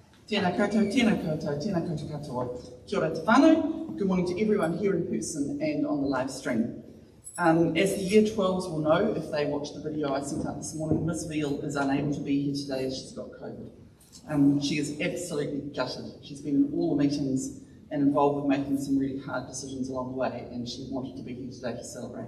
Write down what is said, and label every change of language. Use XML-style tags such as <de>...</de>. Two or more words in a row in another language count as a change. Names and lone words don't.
<mi>Tēnā koutou, tēnā koutou, tēnā koutou katoa. Kia ora te whānau.</mi> <en>Good morning to everyone here in person and on the live stream. As the Year 12s will know, if they watched the video I sent out this morning, Miss Veal is unable to be here today as she's got COVID. She is absolutely gutted. She's been in all the meetings and involved with making some really hard decisions along the way, and she wanted to be here today to celebrate.</en>